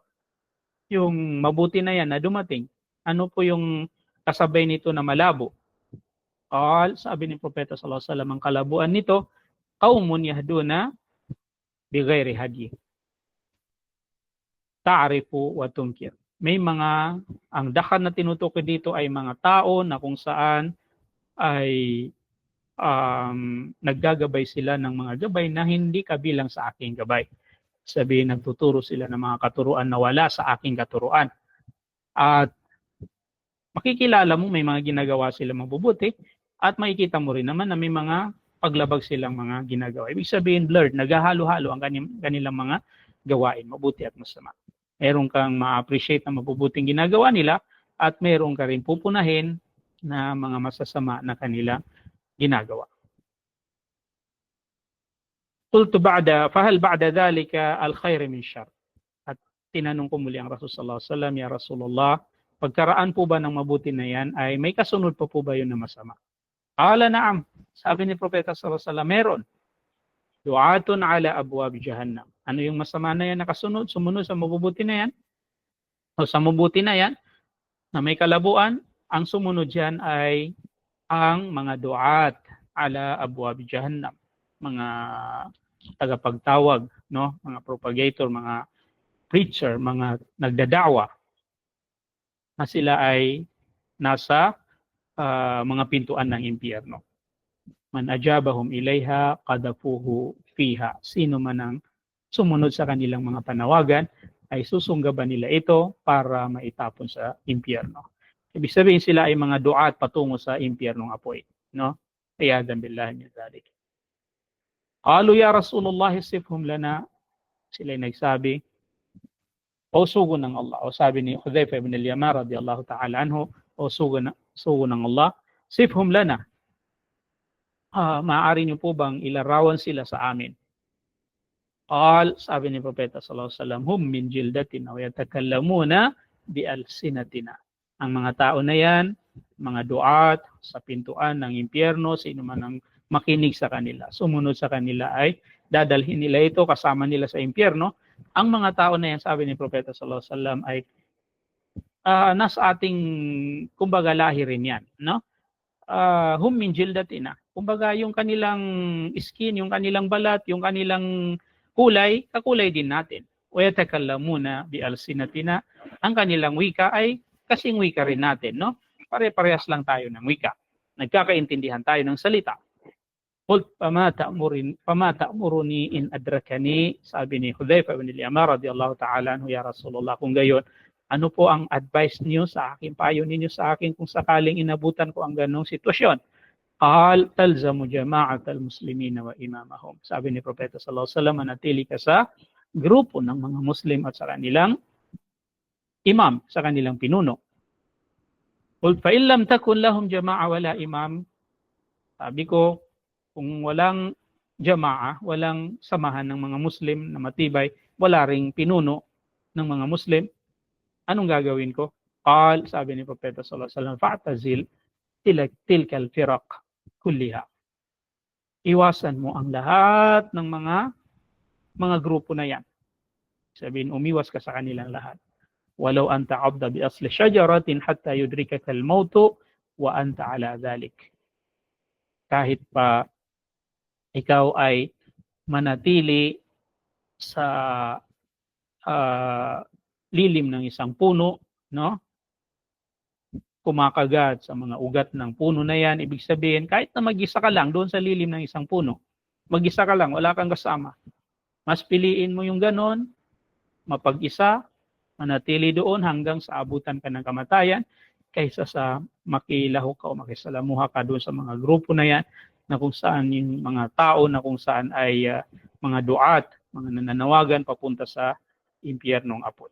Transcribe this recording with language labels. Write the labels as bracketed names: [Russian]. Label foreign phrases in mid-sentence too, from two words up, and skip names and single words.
[Filipino] Yung mabuti na yan na dumating, ano po yung kasabay nito na malabo? Sabi ni Propeta [Arabic] صلى الله عليه وسلم, [Filipino] ang kalabuan nito, [Arabic] قوم يهدون بغير هدي. تعرف وتنكر. [Filipino] May mga, ang dakhan na tinutukoy dito ay mga tao na kung saan ay naggagabay sila ng mga gabay na hindi kabilang sa aking gabay. Sabihin, nagtuturo sila ng mga katuruan na wala sa aking katuruan. At makikilala mo may mga ginagawa sila mabubuti, at makikita mo rin naman na may mga paglabag silang mga ginagawa. Ibig sabihin, blurred, naghahalo-halo ang kanilang mga gawain, mabuti at masama. Meron kang ma-appreciate na mabubuting ginagawa nila, at meron ka rin pupunahin na mga masasama na kanila ginagawa. [Arabic] قلت فهل بعد ذلك الخير من شر. [Filipino] At tinanong ko muli ang Rasul [Arabic] صلى الله عليه وسلم يا رسول الله, [Filipino] pagkaraan po ba ng mabuti na yan ay may kasunod pa po ba yun na masama? [Arabic] قال نعم. [Filipino] Sabi ni Propeta [Arabic] صلى الله عليه وسلم, [Filipino] meron. [Arabic] دعاة على أبواب جهنم. [Filipino] Ano yung masama na yan na kasunod? Sumunod sa mabubuti na yan? O sa mabuti na yan na may kalabuan, ang sumunod yan ay ang mga [Arabic] دعاة على أبواب جهنم. [Filipino] Mga tagapagtawag, no? Mga propagator, mga preacher, mga nagdadawa na sila ay nasa mga pintuan ng impyerno. [Arabic] من أجابهم إليها قذفوه فيها. [Filipino] Sino man ang sumunod sa kanilang mga panawagan ay susunggaban nila ito para maitapon sa impyerno. Ibig sabihin, sila ay mga duat patungo sa impyernong apoy, no? [Arabic] عياذا بالله من ذلك قالوا يا رسول الله صفهم لنا. [Filipino] Sila ay nagsabi, o sugo ng Allah, o sabi ni Hudhayfa ibn al-Yaman [Arabic] رضي الله تعالى عنه, [Filipino] o sugo ng Allah, [Arabic] صفهم لنا. [Filipino] maaari niyo po bang ilarawan sila sa amin? Sabi ni Propeta [Arabic] صلى الله عليه وسلم هم من جلدتنا ويتكلمون بألسنتنا. [Filipino] Ang mga tao na yan, mga duat sa pintuan ng impyerno, sino man ang makinig sa kanila, sumunod sa kanila ay dadalhin nila ito kasama nila sa impyerno. Ang mga tao na yan, sabi ni Propeta [Arabic] صلى الله عليه وسلم, [Filipino] ay nasa ating kumbaga lahi rin yan, no? [Arabic] هم من جلدتنا. [Filipino] Kumbaga yung kanilang skin, yung kanilang balat, yung kanilang kulay, kakulay din natin. [Arabic] ويتكلمون بألسنتنا. [Filipino] Ang kanilang wika ay kasing wika rin natin, no? Pare-parehas lang tayo ng wika. Nagkakaintindihan tayo ng salita. [Arabic] قلت فما تأمرني إن أدركني, [Filipino] sabi ni [Arabic] Hudhayfa ibn al-Yaman رضي الله تعالى عنه يا رسول الله, [Filipino] kung gayon, ano po ang advice niyo sa akin, payo ninyo sa akin kung sakaling inabutan ko ang ganong sitwasyon? [Arabic] قال تلزم جماعة المسلمين وإمامهم. [Filipino] Sabi ni Propeta [Arabic] صلى الله عليه وسلم, [Filipino] manatili ka sa grupo ng mga Muslim at sa kanilang imam, sa kanilang pinuno. [Arabic] قل فإن لم تكن لهم جماعة ولا إمام. [Filipino] Sabi ko, kung walang jama'a, walang samahan ng mga Muslim na matibay, wala ring pinuno ng mga Muslim, anong gagawin ko? [Arabic] قال, [Filipino] sabi ni Propeta [Arabic] صلى الله عليه وسلم فاعتزل تلك الفرق كلها. [Filipino] Iwasan mo ang lahat ng mga grupo na yan. Sabihin, umiwas ka sa kanilang lahat. [Arabic] ولو أن تعض بأصل شجرة حتى يدركك الموت وأنت على ذلك. [Filipino] Kahit pa ikaw ay manatili sa lilim ng isang puno, no? Kumakagat sa mga ugat ng puno na yan, ibig sabihin, kahit na mag-isa ka lang doon sa lilim ng isang puno, mag-isa ka lang, wala kang kasama, mas piliin mo yung ganon, mapag-isa, manatili doon hanggang sa abutan ka ng kamatayan, kaysa sa makilahok ka o makisalamuha ka doon sa mga grupo na yan, na kung saan yung mga tao, na kung saan ay mga duat, mga nananawagan papunta sa impyernong apoy.